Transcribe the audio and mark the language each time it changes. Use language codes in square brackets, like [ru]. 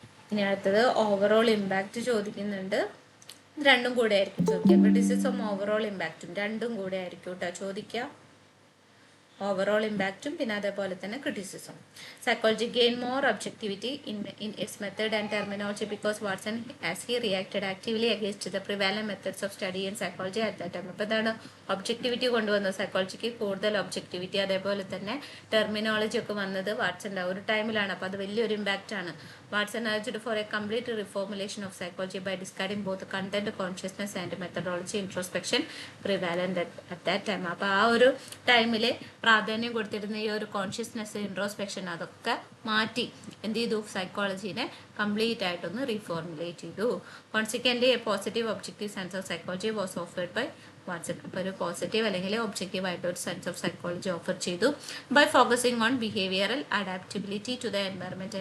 [ml] ഇനി അടുത്തത് overall impact ചോദിക്കുന്നുണ്ട്. രണ്ടും കൂടെ ആയിരിക്കും ചോദിക്കുക. ക്രിറ്റിസിസം ഓവറോൾ ഇമ്പാക്റ്റും രണ്ടും കൂടെ ആയിരിക്കും കേട്ടോ ചോദിക്കുക. ഓവറോൾ ഇമ്പാക്റ്റും പിന്നെ അതേപോലെ തന്നെ criticism. [en] Psychology gain more objectivity in its method and terminology because Watson as he reacted actively against the prevalent methods of study in psychology at that time. [ml] അപ്പോൾ എന്താണ് ഒബ്ജക്ടിവിറ്റി കൊണ്ടുവന്നത്, സൈക്കോളജിക്ക് കൂടുതൽ ഒബ്ജക്ടിവിറ്റി അതേപോലെ തന്നെ terminology ഒക്കെ വന്നത് വാട്സന്റെ ഒരു ടൈമിലാണ്. അപ്പോൾ അത് വലിയൊരു ഇമ്പാക്റ്റ് ആണ്. [en] Watson urged for a complete reformulation of psychology by discarding both content, consciousness and methodology introspection prevalent at that time. [ml] അപ്പോൾ ആ ഒരു ടൈമിൽ പ്രാധാന്യം കൊടുത്തിരുന്ന ഈ ഒരു കോൺഷ്യസ്നെസ്, ഇൻട്രോസ്പെക്ഷൻ അതൊക്കെ മാറ്റി എന്ത് ചെയ്തു, സൈക്കോളജീനെ കംപ്ലീറ്റ് ആയിട്ടൊന്ന് റീഫോർമുലേറ്റ് ചെയ്തു. [en] Consequently a positive objective sense of psychology was offered by Watson. [ml] അപ്പോൾ ഒരു പോസിറ്റീവ് അല്ലെങ്കിൽ ഒബ്ജക്റ്റീവ് ആയിട്ട് ഒരു സെൻസ് ഓഫ് സൈക്കോളജി ഓഫർ ചെയ്തു [en] By focusing on behavioural adaptability to the environment.